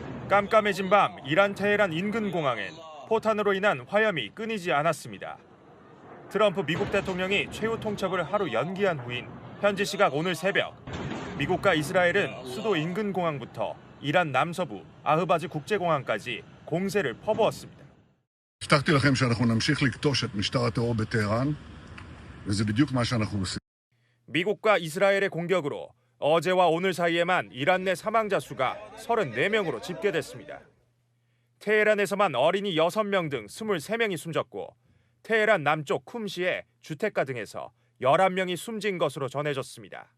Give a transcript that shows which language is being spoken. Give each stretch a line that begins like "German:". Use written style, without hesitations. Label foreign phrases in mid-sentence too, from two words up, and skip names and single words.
Korean: 깜깜해진 밤 이란 테헤란 인근 공항엔 포탄으로 인한 화염이 끊이지 않았습니다. 트럼프 미국 대통령이 최후 통첩을 하루 연기한 후인 현지 시각 오늘 새벽, 미국과 이스라엘은 수도 인근 공항부터 이란 남서부 아흐바즈 국제공항까지 공세를 퍼부었습니다.
Hebrew: הבטחתי לכם שאנחנו נמשיך לכתוש את משטר הטרור בטהרן, וזה בדיוק מה שאנחנו עושים.
Korean: 미국과 이스라엘의 공격으로 어제와 오늘 사이에만 이란 내 사망자 수가 34명으로 집계됐습니다. 테헤란에서만 어린이 6명 등 23명이 숨졌고 테헤란 남쪽 쿰시의 주택가 등에서 11명이 숨진 것으로 전해졌습니다.